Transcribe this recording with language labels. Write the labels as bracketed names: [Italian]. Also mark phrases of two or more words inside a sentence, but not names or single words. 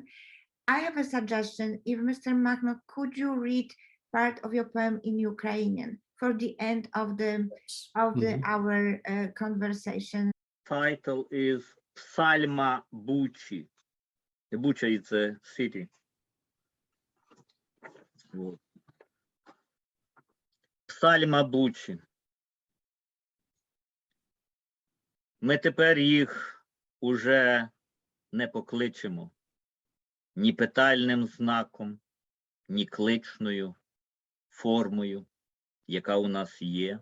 [English] I have a suggestion. If Mr. Makhno, could you read part of your poem in Ukrainian for the end of our conversation? Title is Psalma Buchi. Bucha is a city. [Russian] Вот. [Ukrainian] Псальма Бучі. Ми тепер їх уже не покличемо ні питальним знаком, ні кличною формою, яка у нас є.